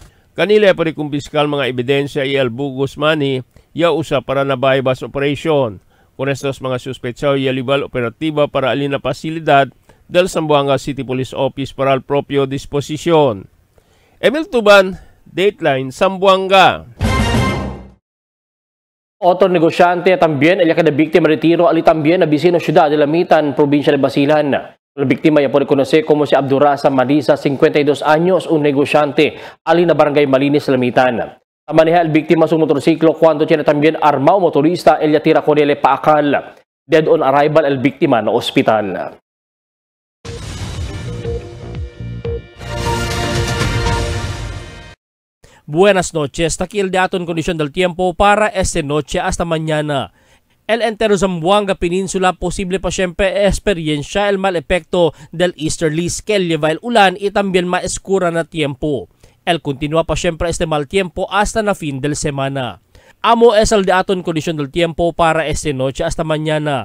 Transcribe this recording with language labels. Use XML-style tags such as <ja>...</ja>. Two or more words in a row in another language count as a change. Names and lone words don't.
<cbk>Kanila puede kumpiskal mga ebidensya y el bugus money ya usa para na</cbk> <en>bypass operation.</en> <cbk>Con estos mga suspechado y libal operativa para alina pasilidad del Zamboanga City Police Office para el propio disposisyon. Emil Tuban, Dateline, Zamboanga. Otro negosyante también, el que biktima retiro ali también na vecino ciudad de Lamitan, probinsya de Basilan. La biktima ya puede conocer como si Abdurasa Marisa, 52 años, un negosyante ali na barangay Malinis, Lamitan. Maneja el biktima su motorsiklo cuando tiene también armado motorista, el ya tira con ele paakal.</cbk> <en>Dead on arrival</en> <cbk>el biktima na ospital. Buenas noches, takil daton kondisyon del tiempo para esta noche hasta mañana. El entero Zamboanga Peninsula posible pa siempre experiencia el mal epekto del easterlies que lleva el ulan y también maeskura na tiempo. El continúa pa siempre este mal tiempo hasta na fin del semana. Amo es el daton kondisyon del tiempo para esta noche hasta mañana.</cbk>